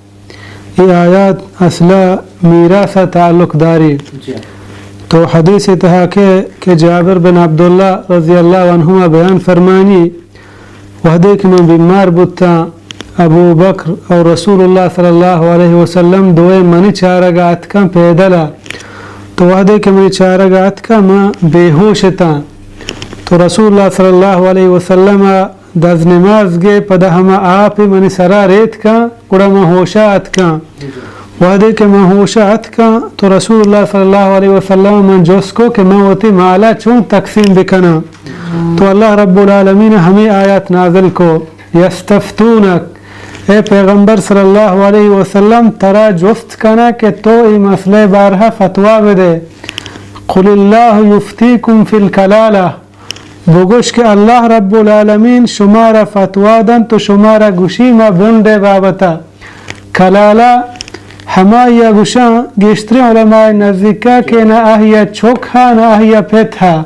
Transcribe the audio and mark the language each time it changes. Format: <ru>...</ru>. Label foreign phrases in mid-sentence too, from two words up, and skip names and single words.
<bal>یہ آیات اصلا میراث تعلق داری. تو حدیث تہا کہ جابر بن عبداللہ</bal> <ar>رضی اللہ عنہما</ar> <bal>بیان فرمانی وحدے کہ میں بیمار بتا ابو بکر اور رسول اللہ</bal> <ar>صلی اللہ علیہ وسلم</ar> <bal>دوئے منی چارگا اتکا پیدلا. تو وحدے کہ منی چارگا اتکا ما بے ہوش تا. تو رسول اللہ</bal> <ar>صلی اللہ علیہ وسلم</ar> <bal>دز نماز گے پدا ہما آپ منی سرا ریت کا کڑا ما ہوشا اتکا. وحدے کہ ما ہوشا اتکا تو رسول اللہ</bal> <ar>صلی اللہ علیہ وسلم</ar> <bal>من جوس کو کہ میں ہوتی مالا چون تقسیم بکنا. تو</bal> <ar>اللہ رب العالمین</ar> <bal>ہمیں آیات نازل کو یستفتونک اے پیغمبر</bal> <ar>صلی اللہ علیہ وسلم</ar> <bal>ترا جفت کنا کہ تو ای مسئلہ بارہا فتوہ بدے.</bal> <ar>قل اللہ یفتیکم فی الکلالہ</ar> <bal>بگوش کہ</bal> <ar>اللہ رب العالمین</ar> <bal>شمارا فتوہ دن تو شمارا گوشی ما بندے بابتا. کلالہ ہما یا گوشاں گیشتری علماء نزدیکا کہ نہ آہیا چھوک ہا نہ آہیا پیت ہا.</bal>